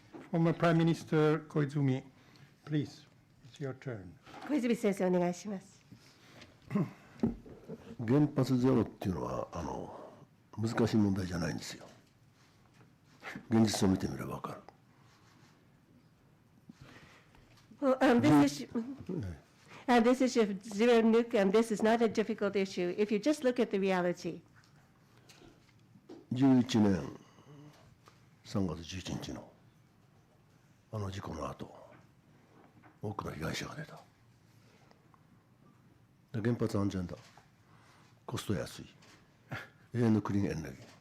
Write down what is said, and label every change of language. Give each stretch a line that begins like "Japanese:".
English: Former Prime Minister Koizumi, please, it's your turn.
Japanese: 小泉先生、お願いします。原発ゼロっていうのは難しい問題じゃないんですよ。現実を見てみれば分かる。
English: Well, this issue of zero nuke, this is not a difficult issue if you just look at the reality.
Japanese: 11年3月11日の事故の後、多くの被害者が出た。で、原発安全だ。コスト安い。永遠のクリーンエネルギー。